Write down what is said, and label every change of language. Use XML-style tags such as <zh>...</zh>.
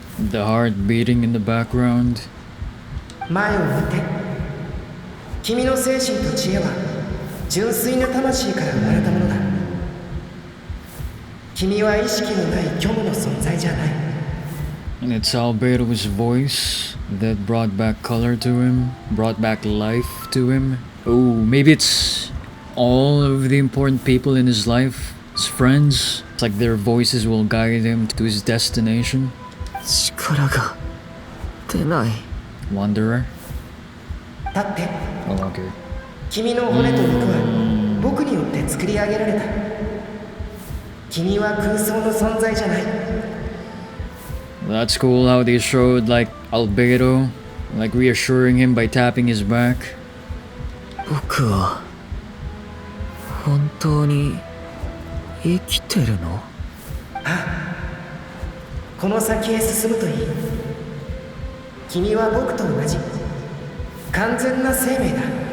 <en>The heart beating in the background.</en> <ja>前を見て。君の精神と知恵は純粋な魂から生まれたものだ。君は意識のない虚無の存在じゃない。</ja> <en>And it's Albedo's voice that brought back color to him, brought back life to him. Oh, maybe it's all of the important people in his life, his friends. It's like their voices will guide him to his destination.</en> <ja>力が出ない。</ja> <en>Wanderer?</en> <ja>立って。</ja> <en>Oh, okay.</en> <ja>君の骨と肉は僕によって作り上げられた。君は空想の存在じゃない。</ja> <en>That's cool how they showed like Albedo, like reassuring him by tapping his back.</en> <ja>僕は本当に生きてるの？この先へ進むといい。君は僕と同じ完全な生命だ。</ja>